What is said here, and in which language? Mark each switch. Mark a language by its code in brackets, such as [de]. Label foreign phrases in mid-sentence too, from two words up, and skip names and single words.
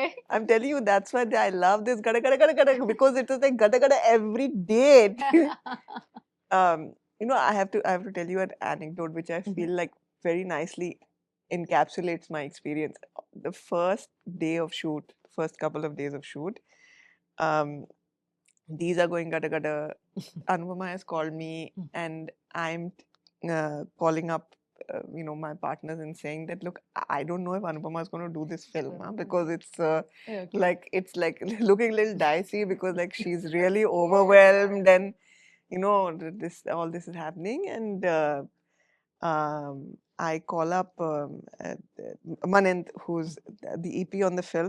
[en] I'm telling you, that's why I love this [hi] gada gada gada gada [en] because it is like [hi] gada gada [en] every day. I have to tell you an anecdote which I feel like very nicely encapsulates my experience. The first day of shoot, first couple of days of shoot, these are going [hi] gada gada. [en] Anupama has called me and I'm calling up my partners and saying that look, I don't know if Anupama is going to do this film because it's it's like looking a little dicey because like she's really overwhelmed and all this is happening and I call up Manent, who's the EP on the film.